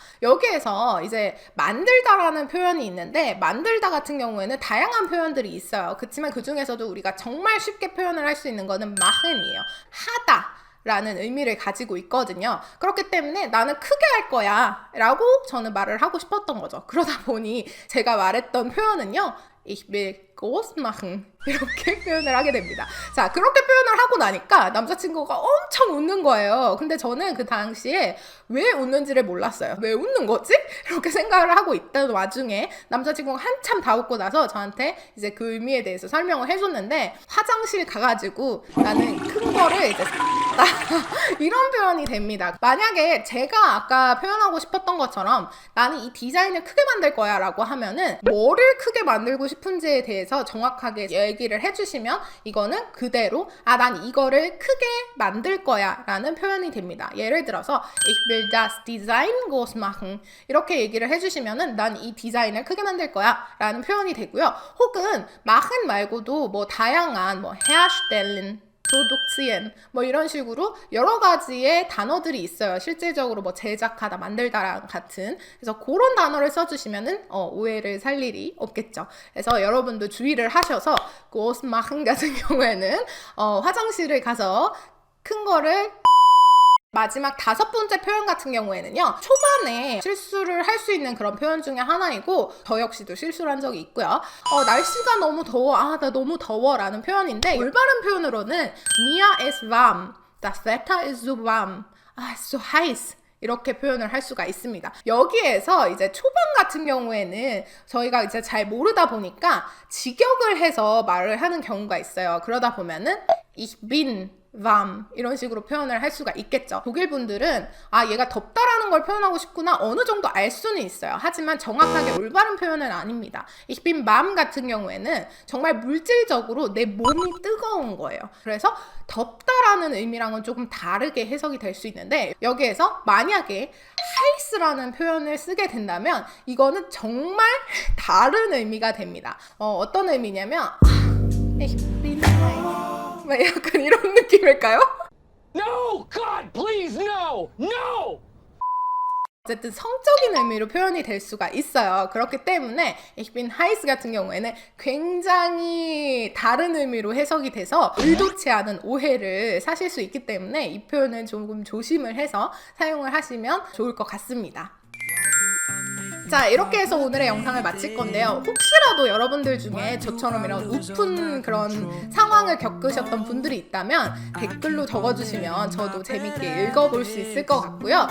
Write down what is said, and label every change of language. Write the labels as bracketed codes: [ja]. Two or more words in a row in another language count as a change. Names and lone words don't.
[ko] 여기에서 이제 만들다라는 표현이 있는데 만들다 같은 경우에는 다양한 표현들이 있어요. 그렇지만 그 중에서도 우리가 정말 쉽게 표현을 할 수 있는 거는 마흔이에요. 하다 라는 의미를 가지고 있거든요. 그렇기 때문에 나는 크게 할 거야 라고 저는 말을 하고 싶었던 거죠. 그러다 보니 제가 말했던 표현은요, [de] Ich will groß machen [ko] 이렇게 표현을 하게 됩니다. 자, 그렇게 표현을 하고 나니까 남자친구가 엄청 웃는 거예요. 근데 저는 그 당시에 왜 웃는지를 몰랐어요. 왜 웃는 거지? 이렇게 생각을 하고 있던 와중에 남자친구가 한참 다 웃고 나서 저한테 이제 그 의미에 대해서 설명을 해줬는데, 화장실 가가지고 나는 큰 거를 이제 이런 표현이 됩니다. 만약에 제가 아까 표현하고 싶었던 것처럼 나는 이 디자인을 크게 만들 거야 라고 하면은 뭐를 크게 만들고 싶은지에 대해서 정확하게 얘기를 해주시면 이거는 그대로 난 이거를 크게 만들 거야 라는 표현이 됩니다. 예를 들어서 [de] Ich will das Design groß machen [ko] 이렇게 얘기를 해주시면은 난 이 디자인을 크게 만들 거야 라는 표현이 되고요. 혹은 machen 말고도 뭐 다양한 뭐 [de] herstellen produzieren [ko] 뭐 이런 식으로 여러 가지의 단어들이 있어요. 실질적으로 뭐 제작하다, 만들다랑 같은. 그래서 그런 단어를 써주시면은 오해를 살 일이 없겠죠. 그래서 여러분도 주의를 하셔서 [de] groß machen [ko] 같은 경우에는 화장실을 가서 큰 거를 마지막 5번째 표현 같은 경우에는요, 초반에 실수를 할 수 있는 그런 표현 중에 하나이고 저 역시도 실수를 한 적이 있고요. 날씨가 너무 더워, 나 너무 더워 라는 표현인데 올바른 표현으로는 [de] Mir ist warm, das Wetter ist so warm, ist so heiß [ko] 이렇게 표현을 할 수가 있습니다. 여기에서 이제 초반 같은 경우에는 저희가 이제 잘 모르다 보니까 직역을 해서 말을 하는 경우가 있어요. 그러다 보면은 [de] Ich bin warm [ko] 이런 식으로 표현을 할 수가 있겠죠. 독일 분들은 얘가 덥다라는 걸 표현하고 싶구나 어느 정도 알 수는 있어요. 하지만 정확하게 올바른 표현은 아닙니다. [de] Ich bin warm [ko] 같은 경우에는 정말 물질적으로 내 몸이 뜨거운 거예요. 그래서 덥다라는 의미랑은 조금 다르게 해석이 될 수 있는데, 여기에서 만약에 heiß라는 표현을 쓰게 된다면 이거는 정말 다른 의미가 됩니다. 어떤 의미냐면 [de] Ich bin heiß [ko] 약간 이런 느낌일까요? [en] No! God, please, no! No! [ko] 어쨌든 성적인 의미로 표현이 될 수가 있어요. 그렇기 때문에 [de] Ich bin heiß [ko] 같은 경우에는 굉장히 다른 의미로 해석이 돼서 의도치 않은 오해를 사실 수 있기 때문에 이 표현은 조금 조심을 해서 사용을 하시면 좋을 것 같습니다. 자, 이렇게 해서 오늘의 영상을 마칠 건데요. 혹시라도 여러분들 중에 저처럼 이런 우픈 그런 상황을 겪으셨던 분들이 있다면 댓글로 적어주시면 저도 재밌게 읽어볼 수 있을 것 같고요.